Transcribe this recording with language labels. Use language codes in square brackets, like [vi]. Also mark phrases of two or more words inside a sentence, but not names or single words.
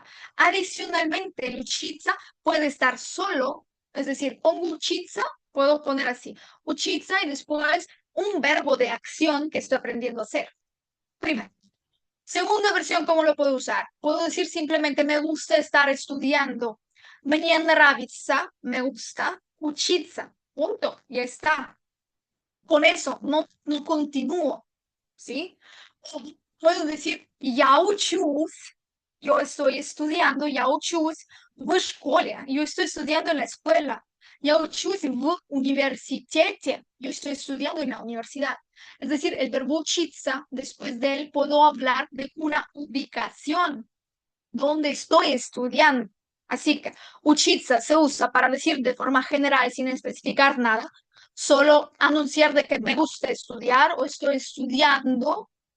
[es] Adicionalmente, el uchitsa puede estar solo, es decir, pongo uchitsa, puedo poner así, uchitsa y después un verbo de acción que estoy aprendiendo a hacer. Primero. Segunda versión, ¿cómo lo puedo usar? Puedo decir simplemente me gusta estar estudiando. [ru] Мне нравится, [es] me gusta, учиться. Punto, ya está. Con eso no continúo, ¿sí? Puedo decir [ru] я учусь, [es] yo estoy estudiando, [ru] я учусь в школе, [es] yo estoy estudiando en la escuela. [ru] Я учусь в университете, [es] yo estoy estudiando en la universidad. Es decir, el verbo учиться, después de él puedo hablar de una ubicación donde estoy estudiando. Así que учиться se usa para decir de forma general, sin especificar nada, solo anunciar de que me gusta estudiar o estoy estudiando.